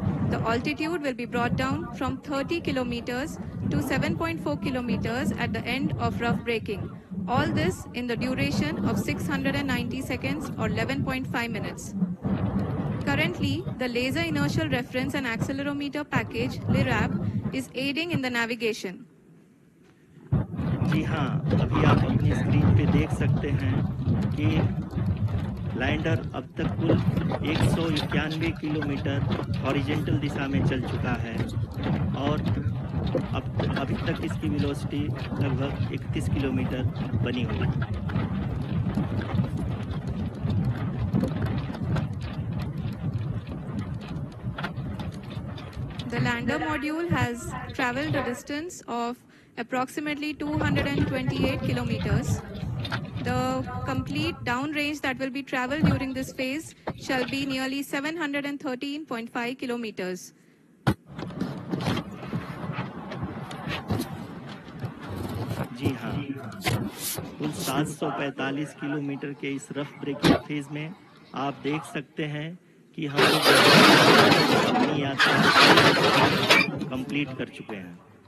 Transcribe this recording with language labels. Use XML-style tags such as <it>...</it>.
<en>The altitude will be brought down from 30 kilometers to 7.4 kilometers at the end of rough braking. All this in the duration of 690 seconds or 11.5 minutes. Currently, the Laser Inertial Reference and Accelerometer package, LIRAP, is aiding in the navigation.</en> <hi>जी हाँ, अभी आप अपनी screen पे देख सकते हैं कि lander अब तक कुल 191 किलोमीटर हॉरिजेंटल दिशा में चल चुका है और अभी तक इसकी वेलोसिटी लगभग 31 किलोमीटर बनी हुई है।</hi> <en>The lander module has traveled a distance of approximately 228 kilometers. The complete downrange that will be traveled during this phase shall be nearly 713.5 kilometers.</en> <hi>जी हाँ, कुल 745 किलोमीटर के इस रफ ब्रेकिंग फेज में आप देख सकते हैं कि हम लोग अपनी यात्रा कंप्लीट कर चुके हैं।</hi>